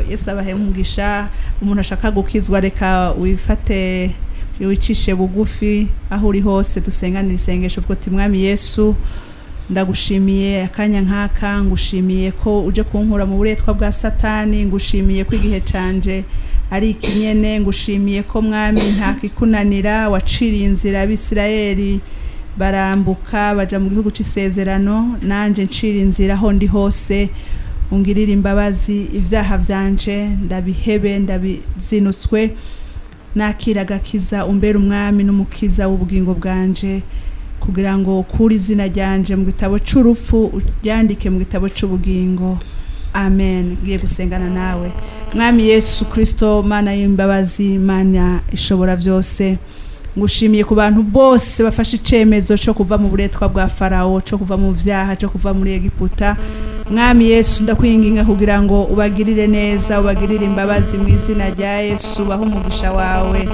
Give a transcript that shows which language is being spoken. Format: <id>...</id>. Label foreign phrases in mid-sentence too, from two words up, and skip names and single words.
<rn>Yesu abahe umugisha. Umuntu ashaka gukizwa reka wifate wicishe bugufi aho uri hose, dusenganira isengesho vuga ati mwami Yesu ndagushimiye akanya nkaka, ngushimiye ko uje kunkura mu buretwa bwa Satani, ngushimiye ko igihe canje ari ikinyene, ngushimiye ko mwami nta kikunanira, waciriye inzira Abisirayeli barambuka baja mu gihugu c'isezerano, nanje ncira inzira aho ndi hose, ungirira imbabazi, ivyaha vyanje ndabihebe, ndabizinutswe, nakira gakiza, umbere umwami n'umukiza w'ubugingo bwanje, kugira ngo kuri izina ryanje mu gitabo c'urupfu uryandike mu gitabo c'ubugingo. Amen. Ngiye gusengana nawe. Mwami Yesu Kristo, Mana y'imbabazi, Mana ishobora byose, ngushimiye ku bantu bose bafashe icemezo cyo kuva mu buretwa bwa Farao, cyo kuva mu vyaha, cyo kuva muri Egiputa. Mwami Yesu ndakwinginga kugira ngo ubagirire neza, ubagirire imbabazi mu izina rya Yesu, baho umugisha wawe.</rn>